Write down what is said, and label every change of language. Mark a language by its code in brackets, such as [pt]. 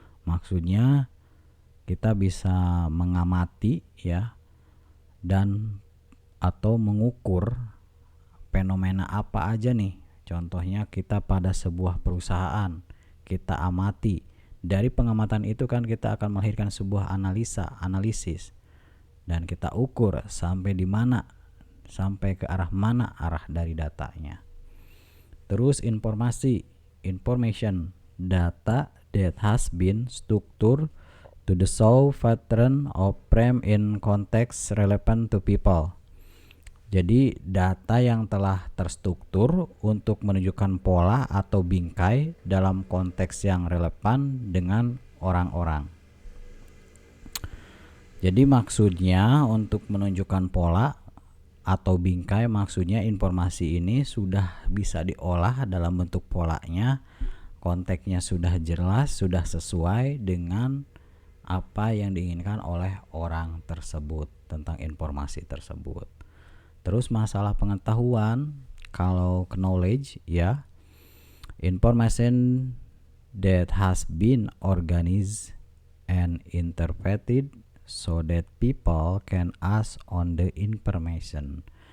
[id] Maksudnya kita bisa mengamati ya, dan atau mengukur fenomena apa aja nih. Contohnya kita pada sebuah perusahaan, kita amati. Dari pengamatan itu kan kita akan melahirkan sebuah analisis. Dan kita ukur sampai di mana, sampai ke arah mana arah dari datanya. [en] Terus information, data that has been structured to the show pattern of frame in context relevant to people. [id] Jadi data yang telah terstruktur untuk menunjukkan pola atau bingkai dalam konteks yang relevan dengan orang-orang. Jadi maksudnya untuk menunjukkan pola atau bingkai, maksudnya informasi ini sudah bisa diolah dalam bentuk polanya, konteksnya sudah jelas, sudah sesuai dengan apa yang diinginkan oleh orang tersebut tentang informasi tersebut. Terus masalah pengetahuan, kalau [en] knowledge ya, information that has been organized and interpreted so that people can act on the information.